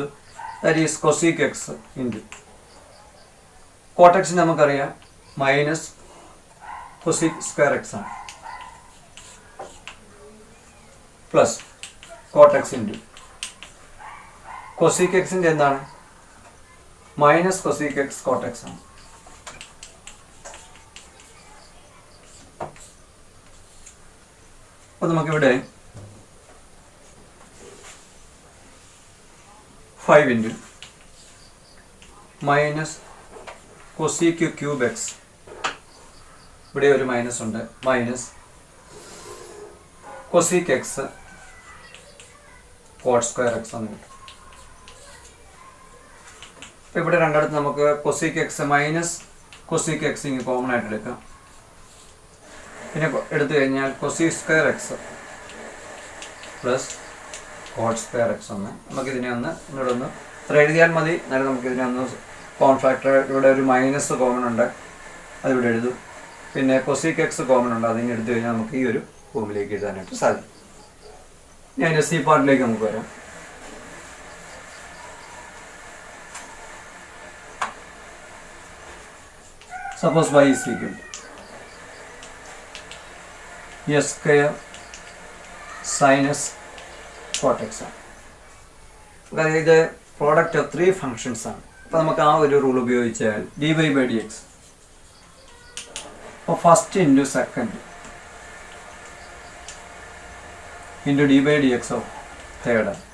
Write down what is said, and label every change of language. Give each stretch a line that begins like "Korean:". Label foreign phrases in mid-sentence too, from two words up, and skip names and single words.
English: that is cosec x into cot x
Malayalam: നമുക്കറിയാം
English: minus cosec square x
Malayalam: ആണ്
English: plus cot x into cosec x
Malayalam: ൻ്റെ എന്താണ്?
English: minus cosec x cot x
Malayalam: ആണ്. അപ്പോൾ നമുക്കിവിടെ
English: 5 into minus cosec cube x,
Malayalam: ഇവിടെ ഒരു മൈനസ് ഉണ്ട്,
English: minus cosec x cot square x
Malayalam: എന്ന് കിട്ടും. അപ്പോൾ ഇവിടെ രണ്ടിടത്ത് നമുക്ക്
English: cosec x minus cosec x
Malayalam: ഇങ്ങനെ കോമൺ ആയിട്ട് എടുക്കാം. പിന്നെ എടുത്തു കഴിഞ്ഞാൽ
English: cosec square x plus cot square x
Malayalam: ഒന്ന്. നമുക്കിതിനെ ഇങ്ങോട്ട് ഒന്ന് ഇത്ര എഴുതിയാൽ മതി. എന്നാലും നമുക്കിതിനെ ഒന്ന്
English: common factor,
Malayalam: ഇവിടെ ഒരു
English: minus common
Malayalam: ഉണ്ട്, അതിവിടെ എഴുതും. പിന്നെ
English: cosec x common
Malayalam: ഉണ്ട്, അതിങ്ങനെ എടുത്തു കഴിഞ്ഞാൽ നമുക്ക് ഈ ഒരു ഫോമിലേക്ക് എഴുതാനായിട്ട് സാധിക്കും. ഞാൻ സി പാർട്ടിലേക്ക് നമുക്ക് വരാം.
English: suppose y is equal to s square sin s cot x
Malayalam: ആണ്. അതായത് ഇത്
English: product of 3 functions
Malayalam: ആണ്. അപ്പോൾ നമുക്ക് ആ ഒരു റൂൾ ഉപയോഗിച്ചാൽ dy/dx അപ്പോൾ
English: first into second into dy/dx of third.